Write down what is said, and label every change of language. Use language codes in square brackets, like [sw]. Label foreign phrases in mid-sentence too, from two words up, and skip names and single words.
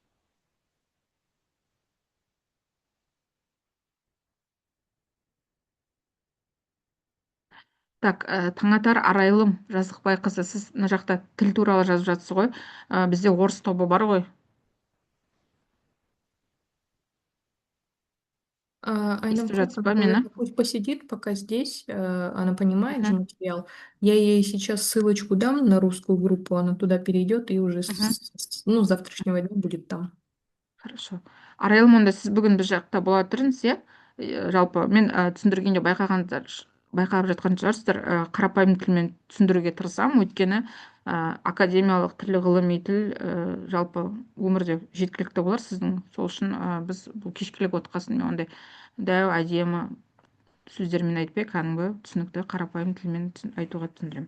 [kk] Так, Таңатар Арайлым Жазықбайқызы, сіз мына жақта тіл туралы жазып жатсыз ғой. Бізде орыс тобы бар ғой. Айнам Естіп жатсыз ба Котова, мені? [ru] наверное, пусть посидит пока здесь, она понимает же Мгм, материал. Я ей сейчас ссылочку дам на русскую группу, она туда перейдет и уже мгм. ну, с завтрашнего дня будет там. Хорошо. [kk] Арайлым, онда сіз бүгін біз жақта бола тұрыңыз, иә? Жалпы мен түсіндіргенде байқап жатқан шығарсыздар, қарапайым тілмен түсіндіруге тырысамын. Өйткені академиялық тіл, ғылыми тіл жалпы өмірде жеткілікті болар сіздің. Сол үшін біз бұл кешкілік отқасын мен ондай дәу әдемі сөздермен айтпай, кәдімгі түсінікті қарапайым тілмен айтуға түсіндіремін.